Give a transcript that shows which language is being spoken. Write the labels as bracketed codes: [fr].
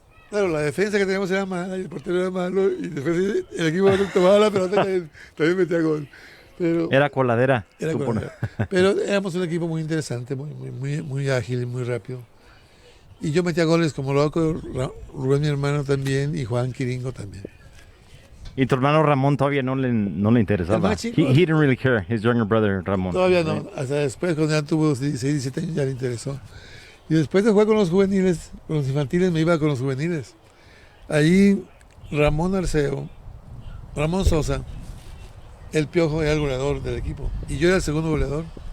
[es] Claro, la defensa que teníamos era mala y el portero era malo y después el equipo tomaba la pelota y también metía gol. Pero era coladera. Era coladera. Pero éramos un equipo muy interesante, muy ágil y muy rápido. Y yo metía goles como loco, Rubén mi hermano también y Juan Quiringo también. ¿Y tu hermano Ramón todavía no le interesaba? [en] He didn't really care, his younger brother Ramón. [es] Todavía no, hasta después cuando ya tuvo 16, 17 años ya le interesó. Y después de jugar con los juveniles, con los infantiles, me iba con los juveniles. Allí Ramón Arceo, Ramón Sosa, el Piojo era el goleador del equipo y yo era el segundo goleador.